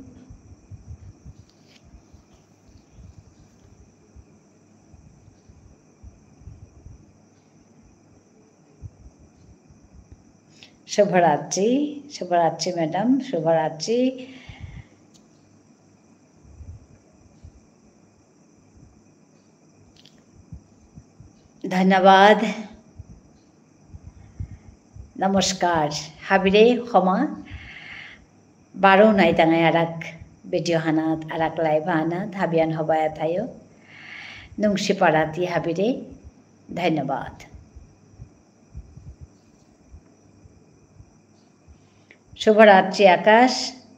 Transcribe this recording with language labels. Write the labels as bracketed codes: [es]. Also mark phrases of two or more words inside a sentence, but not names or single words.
[hi] शुभ रात्रि, शुभ रात्रि मैडम, शुभ रात्रि। धन्यवाद, नमस्कार, [trk] हाबिरे खमा। बारो नाई तंगाई आराक भिडियो हानात आराक लाइव हानात हाबियान हबाया थायो। नुंगसी पाराती हाबिरे। धन्यवाद। [hi] शुभ रात्रि आकाश।